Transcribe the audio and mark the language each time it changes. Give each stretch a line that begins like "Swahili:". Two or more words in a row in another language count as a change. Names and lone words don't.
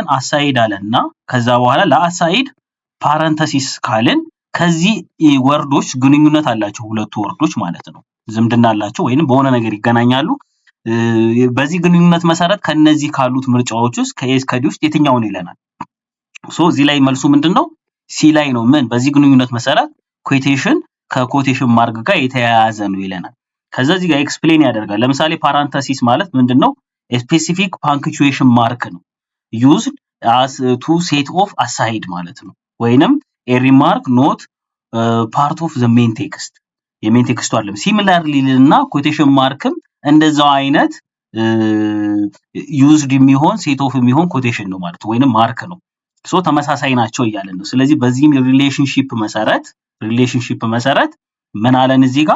Amharic: አሳይድ አለና ከዛ በኋላ ለአሳይድ ፓረንተሲስ ካልን ከዚህ ወርዶች ግንኙነት አላቸው፣ ሁለቱ ወርዶች ማለት ነው። ዝምድና አላቸው ወይንም በሆነ ነገር ይገናኛሉ። በዚህ ግንኙነት መሰረት ከነዚህ ካሉት ምርጫዎች ውስጥ ከኤ እስከ ዲ ውስጥ የትኛውን ይለናል? ሶ እዚህ ላይ መልሱ ምንድነው? ሲ ላይ ነው። ምን በዚህ ግንኙነት መሰረት ኮቴሽን ከኮቴሽን ማርክ ጋር የተያያዘ ነው ይለናል። ከዛ እዚህ ጋር ኤክስፕሌን ያደርጋል። ለምሳሌ ፓራንተሲስ ማለት ምንድነው?
English: specific punctuation mark
Amharic: ነው
English: used as to set of aside
Amharic: ማለት ነው። ወይንም
English: a remark not part of the main text
Amharic: የሜን ቴክስቱ አለ። ሲሚላርሊ እና ኮቴሽን ማርክም እንደዛው አይነት used የሚሆን
English: set of
Amharic: የሚሆን ኮቴሽን ነው ማለት ወይንም ማርክ ነው። ሶ ተመሳሳይ ናቸው እያለን ነው። ስለዚህ በዚህም ሪሌሽንሺፕ መሰረት ምን አለን እዚህ ጋር?